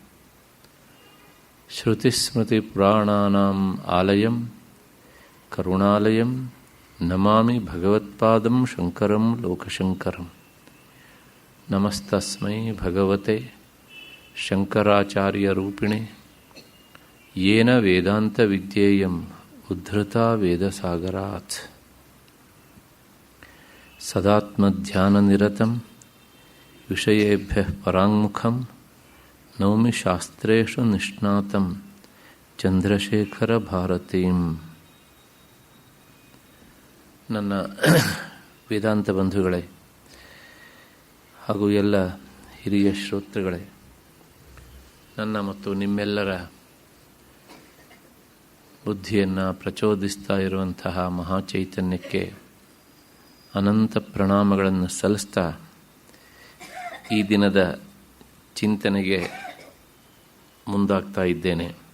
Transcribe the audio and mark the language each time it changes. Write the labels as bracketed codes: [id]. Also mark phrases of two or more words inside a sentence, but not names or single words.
[sa] श्रुतिस्मृतिपुराणानाम् आलयं करुणालयं नमामि भगवत्पादं शङ्करं लोकशङ्करं नमस्तस्मै भगवते शङ्कराचार्यरूपिणे येन वेदान्तविद्येयम् उद्धृता वेदसागरात् सदात्मध्याननिरतं विषयेभ्यः पराङ्मुखं नौमि शास्त्रेषु निष्णातं ಚಂದ್ರಶೇಖರಭಾರತೀಂ. [kn] ನನ್ನ ವೇದಾಂತ ಬಂಧುಗಳೇ ಹಾಗೂ ಎಲ್ಲ ಹಿರಿಯ ಶ್ರೋತೃಗಳೇ, ನನ್ನ ಮತ್ತು ನಿಮ್ಮೆಲ್ಲರ ಬುದ್ಧಿಯನ್ನು ಪ್ರಚೋದಿಸ್ತಾ ಇರುವಂತಹ ಮಹಾಚೈತನ್ಯಕ್ಕೆ ಅನಂತ ಪ್ರಣಾಮಗಳನ್ನು ಸಲ್ಲಿಸ್ತಾ ಈ ದಿನದ ಚಿಂತನೆಗೆ ಮುಂದಾಗ್ತಾ ಇದ್ದೇನೆ.